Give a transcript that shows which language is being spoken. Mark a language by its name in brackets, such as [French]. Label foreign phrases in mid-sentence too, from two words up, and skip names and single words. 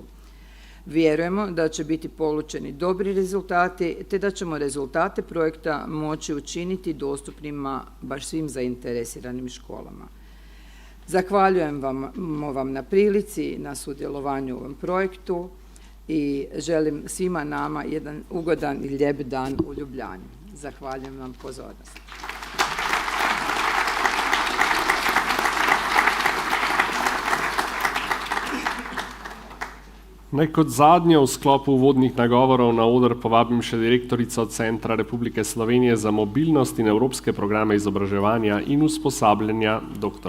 [Croatian] Vjerujemo da će biti polučeni dobri rezultati, te da ćemo rezultate projekta moći učiniti dostupnima baš svim zainteresiranim školama. Zahvaljujem vam na prilici, na sudjelovanju u ovom projektu, i želim svima nama jedan ugodan i lijep dan u Ljubljani. Zahvaljujem vam pozornost. [Slovenian] Naj kot zadnje v sklopu uvodnih nagovorov na oder povabim še direktorico Centra Republike Slovenije za mobilnost in evropske programe izobraževanja in usposabljanja dr.